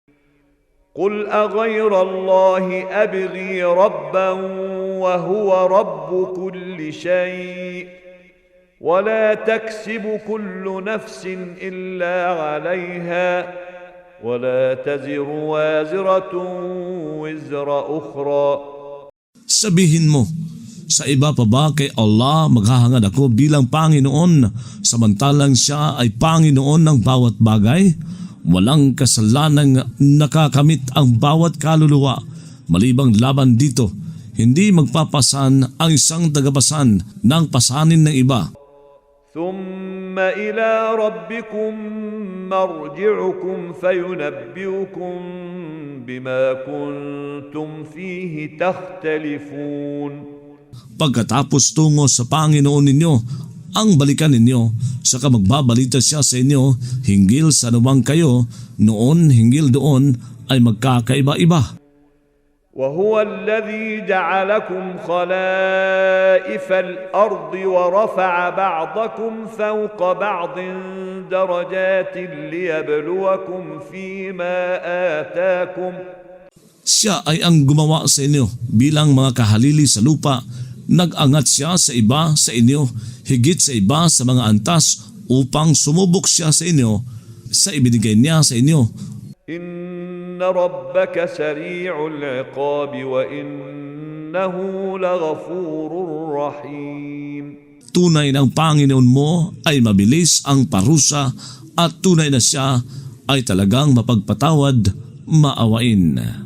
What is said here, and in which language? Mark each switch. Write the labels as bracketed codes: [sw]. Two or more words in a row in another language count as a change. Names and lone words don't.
[ar] قل أغير الله أبغي ربا وهو رب كل شيء ولا تكسب كل نفس إلا عليها ولا تزر وازرة وزر أخرى. [tl] Sabihin mo, sa iba pa ba kay Allah maghahangad ako bilang Panginoon samantalang siya ay Panginoon ng bawat bagay? Walang kasalanang nakakamit ang bawat kaluluwa. Malibang laban dito, hindi magpapasan ang isang tagapasan ng pasanin ng iba. [ar] ثم إلى ربكم مرجعكم فينبئكم بما كنتم فيه تختلفون. [tl] Pagkatapos tungo sa Panginoon ninyo, ang balikan ninyo, saka magbabalita siya sa inyo hinggil sa anumang kayo noon hinggil doon ay magkakaiba-iba. [ar] وهو الذي جعلكم خلائف الأرض ورفع بعضكم فوق بعض درجات ليبلوكم فيما آتاكم. [tl] Siya ay ang gumawa sa inyo bilang mga kahalili sa lupa. Nag-angat siya sa iba sa inyo, higit sa iba sa mga antas upang sumubok siya sa inyo sa ibinigay niya sa inyo. [ar] إن ربك سريع العقاب وإنه لغفور رحيم. [tl] Tunay ng Panginoon mo ay mabilis ang parusa at tunay na siya ay talagang mapagpatawad, maawain.